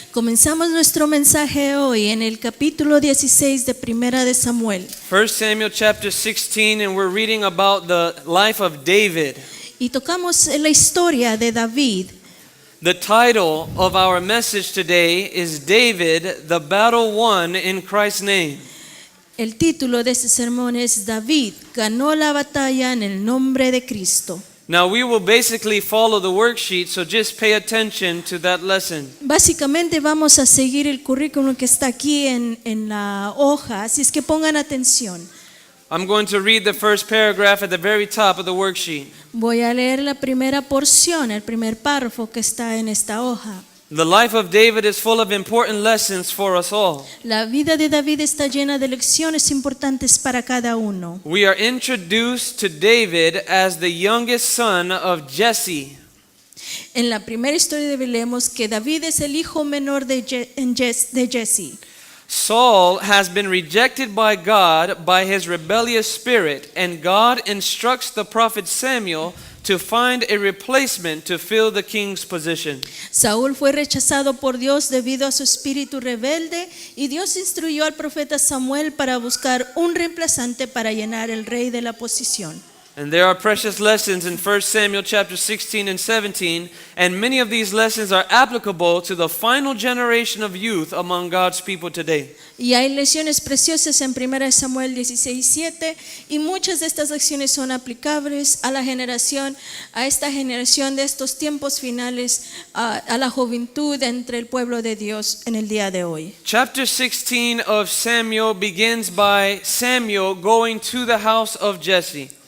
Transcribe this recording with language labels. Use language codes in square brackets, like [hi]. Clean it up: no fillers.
[es] Comenzamos nuestro mensaje hoy en el capítulo 16 de Primera de Samuel. [en] 1 Samuel chapter 16, and we're reading about the life of David. [es] Y tocamos la historia de David. [en] The title of our message today is David, the Battle Won in Christ's Name. [es] El título de este sermón es David ganó la batalla en el nombre de Cristo. [en] Now we will basically follow the worksheet, so just pay attention to that lesson. [es] Básicamente vamos a seguir el currículum que está aquí en la hoja, así es que pongan atención. [en] I'm going to read the first paragraph at the very top of the worksheet. [es] Voy a leer la primera porción, el primer párrafo que está en esta hoja. [en] The life of David is full of important lessons for us all. [es] La vida de David está llena de lecciones importantes para cada uno. [en] We are introduced to David as the youngest son of Jesse. [es] En la primera historia leemos que David es el hijo menor de Jesse. [en] Saul has been rejected by God by his rebellious spirit, and God instructs the prophet Samuel to find a replacement to fill the king's position. [es] Saúl fue rechazado por Dios debido a su espíritu rebelde y Dios instruyó al profeta Samuel para buscar un reemplazante para llenar el rey de la posición. [en] And there are precious lessons in 1 Samuel chapter 16 and 17, and many of these lessons are applicable to the final generation of youth among God's people today. [es] Y hay lecciones preciosas en 1 Samuel 16:7 y muchas de estas lecciones son aplicables a esta generación de estos tiempos finales, a la juventud entre el pueblo de Dios en el día de hoy. [en] Chapter 16 of Samuel begins by Samuel going to the house of Jesse.